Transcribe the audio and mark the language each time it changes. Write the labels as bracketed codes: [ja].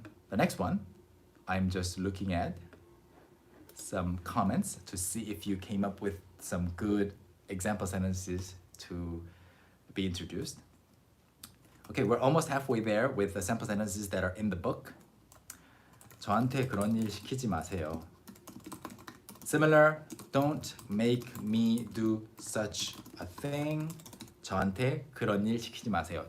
[en] The next one, I'm just looking at some comments to see if you came up with some good example sentences to be introduced. Okay, we're almost halfway there with the sample sentences that are in the book. [ko] 저한테 그런 일 시키지 마세요. [en] Similar, don't make me do such a thing. [ko] 저한테 그런 일 시키지 마세요.